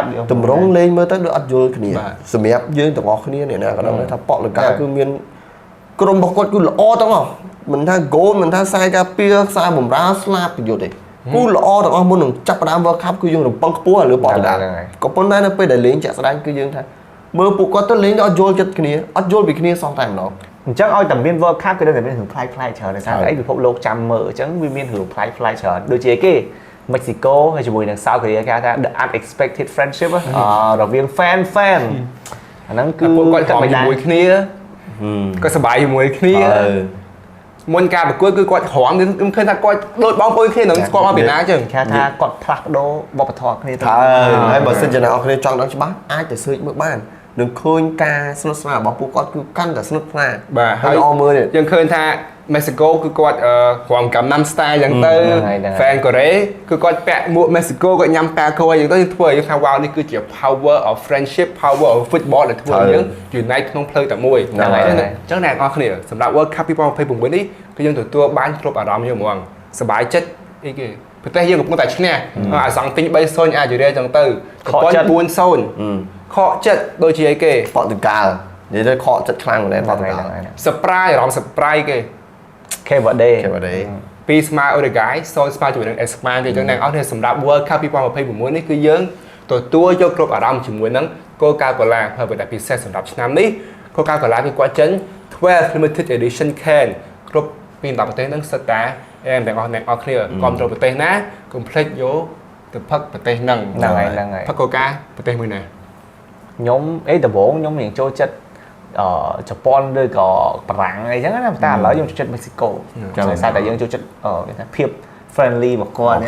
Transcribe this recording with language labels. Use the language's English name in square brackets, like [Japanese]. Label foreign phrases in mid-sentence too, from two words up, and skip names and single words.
[Khmer] តម្រង់លេងមើលទៅដូចអត់យល់គ្នាសម្រាប់យើងទាំងអស់គ្នាអ្នកណាក៏ដឹងថាប៉កលកាគឺមានក្រុមរបស់គាត់គឺល្អទាំងអស់មិនថា goal មិនថាខ្សែការពារខ្សែបម្រើស្លាប់ប្រយុទ្ធទេគូល្អទាំងអស់មុននឹងចាប់ផ្ដើម World Cup គឺយើងរំពឹងខ្ពស់លើប៉កលកាក៏ប៉ុន្តែនៅពេលដែលលេងចាក់ស្ដែងគឺយើងថាមើលពួកគាត់ទៅលេងដល់អត់យល់ចិត្តគ្នាអត់យល់ពីគ្នាសោះតែម្ដង អញ្ចឹងឲ្យតែមាន World Cup គឺនៅតែមានរឿងផ្លាយច្រើនតែថាអីពិភពលោកចាំមើលអញ្ចឹងវាមានរឿងផ្លាយច្រើនដូចជាគេ Mexico ហើយជាមួយនឹង South Korea គេថា [English] the unexpected friendship [Khmer] រវាង fan អាហ្នឹងគឺ ពួកគាត់ខំជាមួយគ្នាក៏សប្បាយជាមួយគ្នាមុនការប្រកួតគឺគាត់ហមខ្ញុំឃើញថាគាត់ដូចបងប្អូនគ្នានឹងស្គាល់មកពីណាចឹង គេថាគាត់ផ្លាស់ប្ដូរវប្បធម៌គ្នាទៅ ហើយបើសិនជាអ្នកនរគ្នាចង់ដឹងច្បាស់អាចទៅ search មើលបាននឹងឃើញការស្និទ្ធស្នាលរបស់ពួកគាត់គឺកាន់តែស្និទ្ធស្នាល បាទហើយ ល្អមើល យើងឃើញថា Mexico គឺគាត់រំកំណាំ style ចឹងទៅ fan កូរ៉េគឺគាត់ពាក់មួក Mexico គាត់ញ៉ាំតាកូអីចឹងទៅធ្វើឲ្យយើងថា wow នេះគឺជា [English] power of friendship power of football [Khmer] ដែលធ្វើឲ្យយើង unite ក្នុងផ្លូវតែមួយចឹងអ្នកនរគ្នាសម្រាប់ World Cup 2026 នេះគឺយើងទទួលបានគ្រប់អារម្មណ៍យើងហ្មងសប្បាយចិត្តអីគេប្រទេសយើងកំពុងតែឈ្នះអាសង់ទិញ 3-0 អាយូរ៉េចឹងទៅជប៉ុន 4-0 ខកចិត្តដូចជាអីគេ Portugal និយាយទៅខកចិត្តខ្លាំងមែន Portugal surprise អារម្មណ៍ surprise គេ Cape Verde ពីស្មើ Uruguay 0 ស្មើជាមួយនឹង Espagne គេចឹងអ្នកនរគ្នាសម្រាប់ World Cup 2026 នេះគឺយើងទទួលយកគ្រប់អារម្មណ៍ជាមួយនឹង Coca-Cola ហើយតែពិសេសសម្រាប់ឆ្នាំនេះ Coca-Cola គឺគាត់ចេញ12 [English] limited edition can [Khmer] គ្រប់ពី10ប្រទេសហ្នឹងសិតតែទាំងអស់អ្នកនរគ្នាគ្រប់គ្រងប្រទេសណាកុំភ្លេចយកទៅផឹកប្រទេសហ្នឹងផឹក Coca ប្រទេសមួយណា ខ្ញុំអីដំបូងខ្ញុំរៀងចូលចិត្តជប៉ុនឬក៏បារាំងអីចឹងណាតែឥឡូវខ្ញុំចូលចិត្តមេស៊ីកូដោយសារតែយើងចូលចិត្តគេថាភាព friendly របស់គាត់ណា